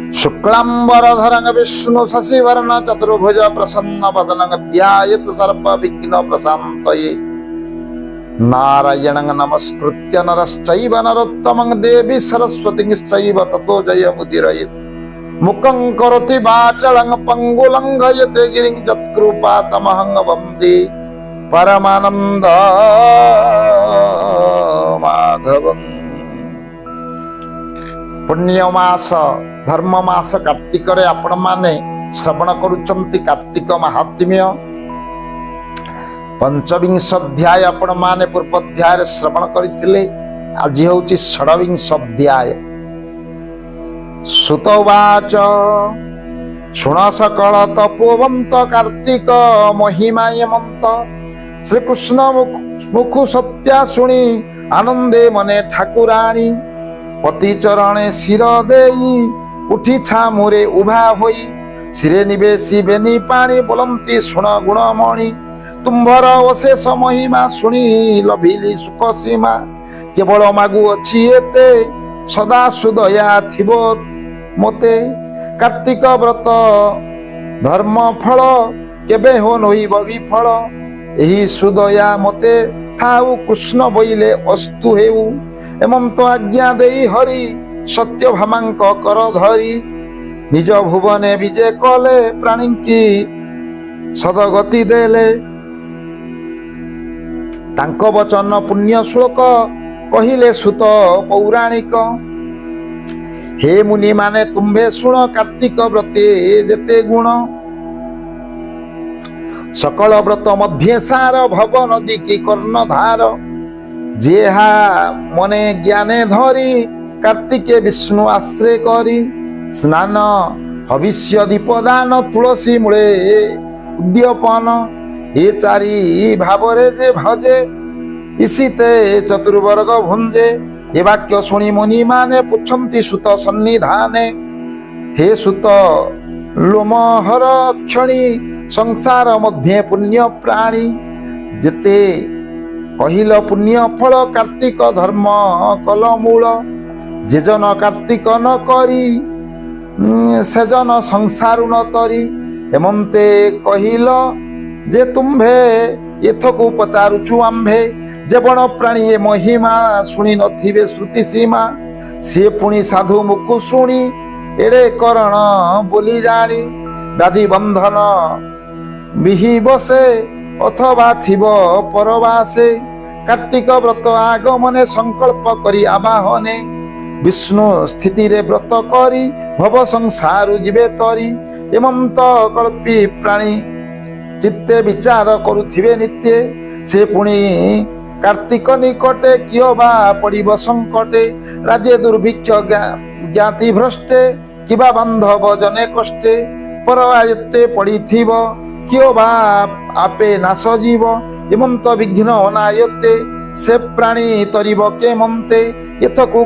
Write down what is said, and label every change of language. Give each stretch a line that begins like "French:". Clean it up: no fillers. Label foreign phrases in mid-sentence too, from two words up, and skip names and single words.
Sanskrit: शुक्लांबरधरं विष्णु शशिवर्ण चतुर्भुज प्रसन्न वदनं ध्यायेत् सर्व विघ्न प्रशान्तये नारायणं नमस्कृत्य नरश्चैव नरोत्तमं देवी सरस्वतीं चैव ततो जयमुदीरयेत् मुखं करोति वाचालं पंगुलं लङ्घयते गिरिं यत्कृपातमहं वन्दे परमानन्द माधवं।
Odia: ପୁଣ୍ୟମାସ ଧର୍ମମାସ କାର୍ତ୍ତିକ ଆପଣ ମାନେ ଶ୍ରବଣ କରୁଛନ୍ତି କାର୍ତ୍ତିକ ମାହାତ୍ମ୍ୟ ପଞ୍ଚବିଂଶ ଅଧ୍ୟାୟ ଆପଣ ମାନେ ପୂର୍ବ ଅଧ୍ୟାୟ ଶ୍ରବଣ କରିଥିଲେ। ଆଜି ହେଉଛି ଷଡ଼ବିଂଶ ଅଧ୍ୟାୟ। ସୁତବାଚ ଶୁଣ ସକଳ ତପୋବନ୍ତ କାର୍ତ୍ତିକ ମହିମାୟମନ୍ତ ଶ୍ରୀକୃଷ୍ଣ ମୁଖୁ ସତ୍ୟା ଶୁଣି ଆନନ୍ଦେ ମନେ ଠାକୁରାଣୀ ପତି ଚରଣେ ଶିର ଦେଇ ଉଠି ଛାମୁରେ ଉଭା ହୋଇ ଶିରେ ନିବେଶି ବେନି ପାଣି ବୋଲନ୍ତି ଶୁଣ ଗୁଣମଣି ତୁମ୍ଭର ଅଶେଷ ମହିମା ଶୁଣି ଲଭିଲି ସୁଖ ସୀମା କେବଳ ମାଗୁ ଅଛି ଏତେ ସଦା ସୁଦୟା ଥିବ ମୋତେ କାର୍ତ୍ତିକ ବ୍ରତ ଧର୍ମ ଫଳ କେବେ ହେଁ ନୋହିବ ବିଫଳ ଏହି ସୁଦୟା ମୋତେ ଥାଉ କୃଷ୍ଣ ବୋଇଲେ ଅସ୍ତୁ ହେଉ ଏମନ୍ତ ଆଜ୍ଞା ଦେଇ ହରି ସତ୍ୟ ଭାମାଙ୍କ କର ଧରି ନିଜ ଭୁବନେ ବିଜୟ କଲେ ପ୍ରାଣୀ କି ସଦଗତି ଦେଲେ ତାଙ୍କ ବଚନ ପୁଣ୍ୟ ଶ୍ଳୋକ କହିଲେ ସୂତ ପୌରାଣିକ ହେ ମୁନି ମାନେ ତୁମ୍ଭେ ଶୁଣ କାର୍ତ୍ତିକ ବ୍ରତେ ଯେତେ ଗୁଣ ସକଳ ବ୍ରତ ମଧ୍ୟ ସାର ଭବ ନଦୀ କି କର୍ଣ୍ଣଧାର ଯେହା ମନେ ଜ୍ଞାନେ ଧରି କାର୍ତ୍ତିକେ ବିଷ୍ଣୁ ଆଶ୍ରୟ କରି ସ୍ନାନ ଭବିଷ୍ୟ ଦୀପଦାନ ତୁଳସୀ ମୂଳେ ଉଦ୍ୟାପନ ଏ ଚାରି ଭାବରେ ଯେ ଭଜେ ଈଷତେ ଚତୁର୍ବର୍ଗ ଭୁଞ୍ଜେ ଏ ବାକ୍ୟ ଶୁଣି ମୁନି ମାନେ ପୁଛନ୍ତି ସୂତ ସନ୍ନିଧାନେ ହେ ସୂତ ଲୋମହର କ୍ଷଣୀ ସଂସାର ମଧ୍ୟ ପୁଣ୍ୟ ପ୍ରାଣୀ ଯେତେ କହିଲ ପୁଣ୍ୟ ଫଳ କାର୍ତ୍ତିକ ଧର୍ମ କଲ ମୂଳ ଯେଜନ କାର୍ତ୍ତିକ ନ କରି ସେଜନ ସଂସାର ନ ତରି ଏମନ୍ତେ କହିଲ ଯେ ତୁମ୍ଭେ ଏଥକୁ ପଚାରୁଛୁ ଆମ୍ଭେ ଯେ ବଣ ପ୍ରାଣୀ ଏ ମହିମା ଶୁଣି ନଥିବେ ଶ୍ରୁତି ସୀମା ସେ ପୁଣି ସାଧୁ ମୁଖୁ ଶୁଣି ଏଡ଼େ କରଣ ବୋଲି ଜାଣି ବ୍ୟାଧି ବନ୍ଧନ ବିହି ବଶେ ଅଥବା ଥିବ ପରବାସେ କାର୍ତ୍ତିକ ବ୍ରତ ଆଗମନେ ସଙ୍କଳ୍ପ କରି ଆବାହନେ ବିଷ୍ଣୁ ସ୍ଥିତି ରେ ବ୍ରତ କରି ଭବ ସଂସାର ଜୀବେ ତରି ଏମନ୍ତ କଳ୍ପି ପ୍ରାଣୀ ଚିତ୍ତେ ବିଚାର କରୁଥିବେ ନିତ୍ୟ ସେ ପୁଣି କାର୍ତ୍ତିକ ନିକଟେ କିଏ ବା ପଡ଼ିବ ସଙ୍କଟେ ରାଜ୍ୟ ଦୁର୍ଭିକ୍ଷ ଜ୍ଞାତି ଭ୍ରଷ୍ଟେ କିବା ବାନ୍ଧବ ଜନେ କଷ୍ଟେ ପର ଆୟତ୍ତେ ପଡ଼ିଥିବ କିଏ ବା ଆପେ ନାଶ ଜୀବ ଏମନ୍ତ ବିଘ୍ନ ଅନାୟତେ ସେ ପ୍ରାଣୀ ତରିବ କେ ମନ୍ତେ ଏଥକୁ